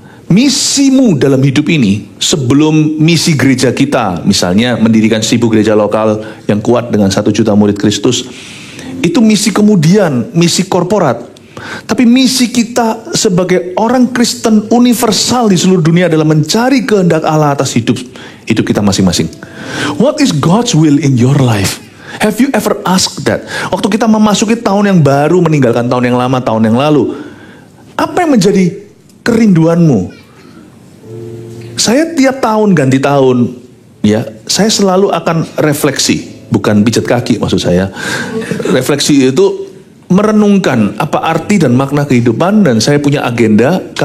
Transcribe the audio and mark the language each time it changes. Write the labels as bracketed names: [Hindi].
[Indonesian] Misimu dalam hidup ini, sebelum misi gereja kita, misalnya mendirikan 1000 gereja lokal yang kuat dengan 1 juta murid Kristus, itu misi kemudian, misi korporat. Tapi misi kita sebagai orang Kristen universal di seluruh dunia adalah mencari kehendak Allah atas hidup kita masing-masing. [English] What is God's will in your life? Have you ever asked that? [Indonesian] Waktu kita memasuki tahun yang baru, meninggalkan tahun yang lama, tahun yang lalu, apa yang menjadi kerinduanmu? Saya tiap tahun ganti tahun, ya, saya selalu akan refleksi, bukan pijat kaki maksud saya. Refleksi itu merenungkan apa arti dan makna kehidupan, dan saya punya agenda.